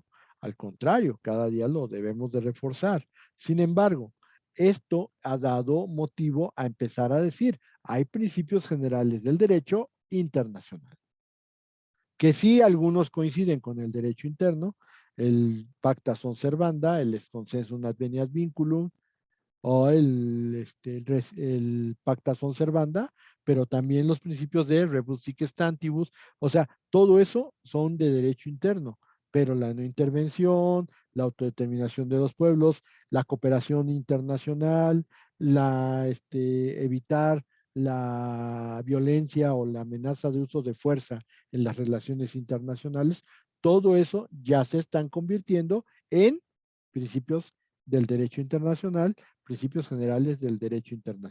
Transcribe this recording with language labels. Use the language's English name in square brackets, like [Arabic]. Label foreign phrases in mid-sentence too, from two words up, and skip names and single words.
[Spanish] Al contrario, cada día lo debemos de reforzar. Sin embargo, esto ha dado motivo a empezar a decir, hay principios generales del derecho internacional, que sí algunos coinciden con el derecho interno, el [Latin] pacta sunt servanda, [Spanish] el [Latin] est consensus adveniat vinculum, [Spanish] o [Latin] el pacta sunt servanda, [Spanish] pero también los principios de [Latin] rebus sic stantibus, [Spanish] o sea, todo eso son de derecho interno, pero la no intervención, la autodeterminación de los pueblos, la cooperación internacional, evitar la violencia o la amenaza de uso de fuerza en las relaciones internacionales, todo eso ya se están convirtiendo en principios del derecho internacional, principios generales del derecho internacional.